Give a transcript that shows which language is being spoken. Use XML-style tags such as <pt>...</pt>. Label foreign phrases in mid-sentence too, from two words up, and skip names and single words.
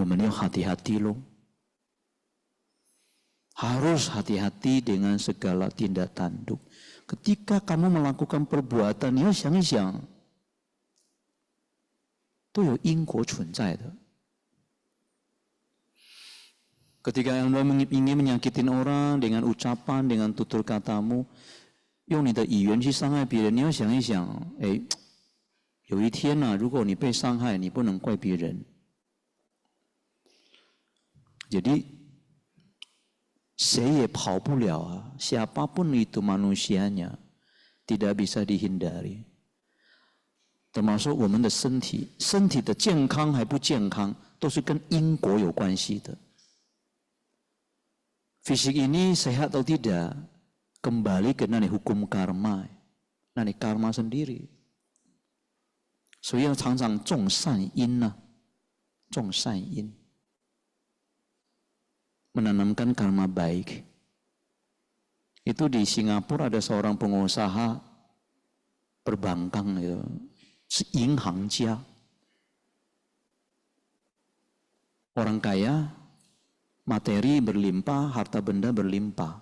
<id>们要 hati-hati loh. Harus hati-hati dengan segala tindak tanduk. Ketika kamu melakukan perbuatan,</id> <zh>你要想一想，都有因果存在的。Ketika</zh> <id>Anda ingin menyakitin orang dengan ucapan, dengan tutur katamu,</id> <zh>用你的语言去伤害别人，你要想一想，有一天呢，如果你被伤害，你不能怪别人。</zh> <id>Jadi saya</id> <zh>也跑不了啊</zh> <id>siapapun itu manusianya tidak bisa dihindari.</id> <zh>Termasuk 我们的身体，身体的健康还不健康，都是跟因果有关系的。</zh> <id>Fisik ini sehat atau tidak, kembali ke hukum karma, karma sendiri.</id> <zh>所以要常常种善因呐，种善因。</zh> <id>menanamkan karma baik. Itu di Singapura ada seorang pengusaha perbankan itu, 银行家. Orang kaya, materi berlimpah, harta benda berlimpah.</id>